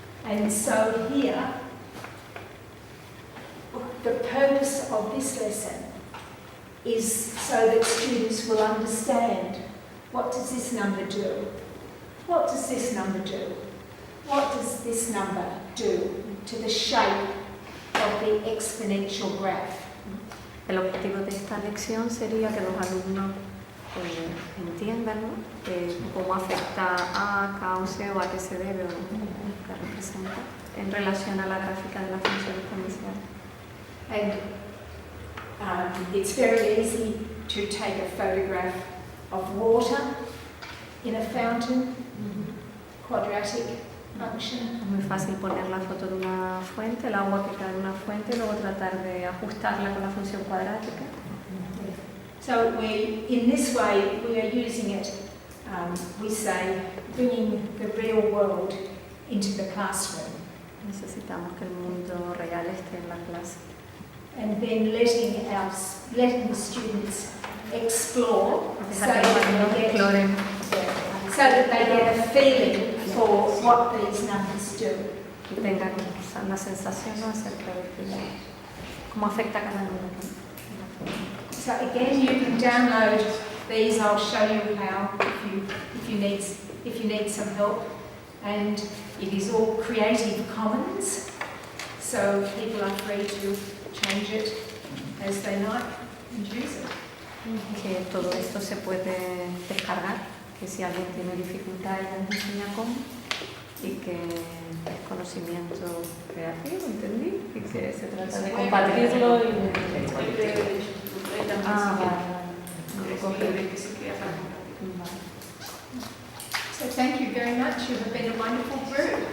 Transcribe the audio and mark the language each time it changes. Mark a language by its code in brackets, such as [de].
[en] And so here, the purpose of this lesson is so that students will understand, what does this number do? What does this number do? What does this number do to the shape of the exponential graph? [es] El objetivo de esta lección sería que los alumnos entiendan, ¿no?, cómo afecta a, K o C o a qué se debe o qué representa en relación a la gráfica de la función exponencial. [en] And it's very easy to take a photograph of water in a fountain, quadratic function. [es] Es muy fácil poner la foto de una fuente, el agua que cae de una fuente, y luego tratar de ajustarla con la función cuadrática. [en] So in this way, we are using it, we say, bringing the real world into the classroom. [es] Necesitamos que el mundo real esté en la clase. [en] And then letting the students explore so [es] Dejar que los alumnos exploren, [en] that they get a feeling for what these numbers do. [es] y tengan una sensación, ¿no?, acerca de cómo afecta a cada número. [en] So again, you can download these. I'll show you how if you need some help. And it is all Creative Commons, so people are free to change it as they like and use it. [es] Que todo esto se puede descargar, que si alguien tiene dificultades les enseña cómo, y que es conocimiento creativo, ¿entendí? Y que se trata de compartirlo y de... [en] So thank you very much. You have been a wonderful group.